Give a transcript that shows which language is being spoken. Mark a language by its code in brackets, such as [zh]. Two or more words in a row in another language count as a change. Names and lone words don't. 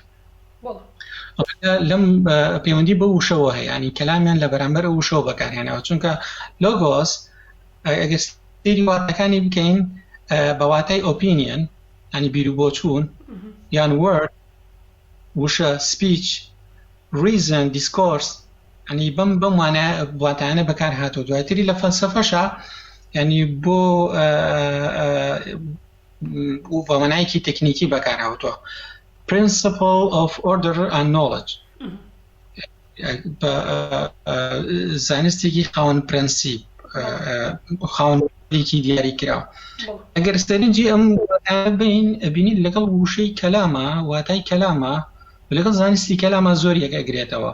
[ckb] لەم پەیوەندی بە وشەوە هەیە، ینی کەلامیان لە بەرامبەر ئەو وشەوە بەکارهێناوە، چونکە لۆگۆس ئەگەر سەیری واتەکانی بکەین بە واتای ئۆپینیەن، ینی بیر و بۆچوون، یان وەرد وشە، [en] speech, reason, discourse, [ckb] ینی بەم واتانە بەکار هاتووە. دواتری لە فەلسەفەشە ینی بۆ بەمانایەکی تەکنیکی بەکار هاتووە، [en] principle of order and knowledge، [ckb] زانستێکی خاوەن پرەنسیب، خاوەنێکی دیاری کراوە. ئەگەر سەرنجی ئەم بین ئەبینیت لەگەڵ وشەی کەلامە، واتای کەلامە، لەگەڵ زانستی کەلامە زۆر یەک ئەگرێتەوە.